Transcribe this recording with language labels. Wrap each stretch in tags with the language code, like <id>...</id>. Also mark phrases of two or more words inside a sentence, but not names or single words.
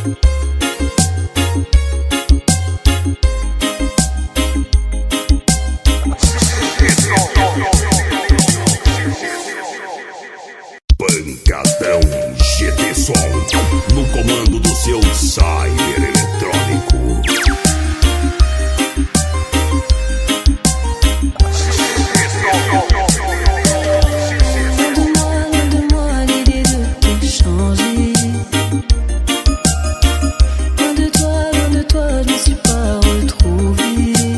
<pt>Pancadão GD Sol, no comando do seu cyber eletrônico.</pt> <fr>Donne-moi l'idée de te changer. Loin de toi, je ne suis pas retrouvée.</fr>